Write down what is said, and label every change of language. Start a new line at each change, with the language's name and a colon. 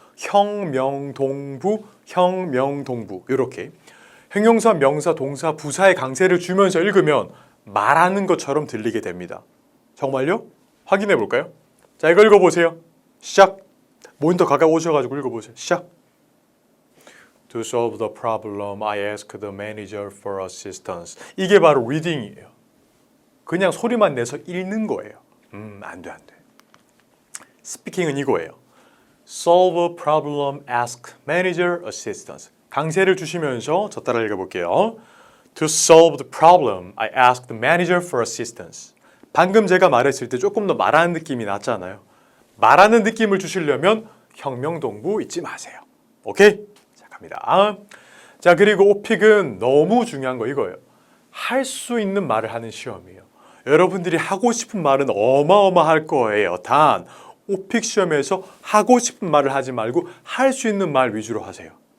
Korean: 형, 명, 동부, 형, 명, 동부 이렇게 형용사, 명사, 동사, 부사의 강세를 주면서 읽으면 말하는 것처럼 들리게 됩니다. 정말요? 확인해 볼까요? 자, 이거 읽어보세요. 시작. 모니터 가까이 오셔가지고 읽어보세요. 시작.
English: To solve the problem, I asked the manager for assistance.
Korean: 이게 바로 reading이에요. 그냥 소리만 내서 읽는 거예요. 안 돼, 안 돼. 스피킹은 이거예요.
English: Solve a problem, ask manager assistance.
Korean: 강세를 주시면서 저 따라 읽어볼게요.
English: To solve the problem, I asked the manager for assistance.
Korean: 방금 제가 말했을 때 조금 더 말하는 느낌이 났잖아요. 말하는 느낌을 주시려면 혁명동부 잊지 마세요. 오케이? 자, 갑니다. 자, 그리고 오픽은 너무 중요한 거 이거예요. 할 수 있는 말을 하는 시험이에요. 여러분들이 하고 싶은 말은 어마어마할 거예요. 단 오픽 시험에서 하고 싶은 말을 하지 말고 할 수 있는 말 위주로 하세요.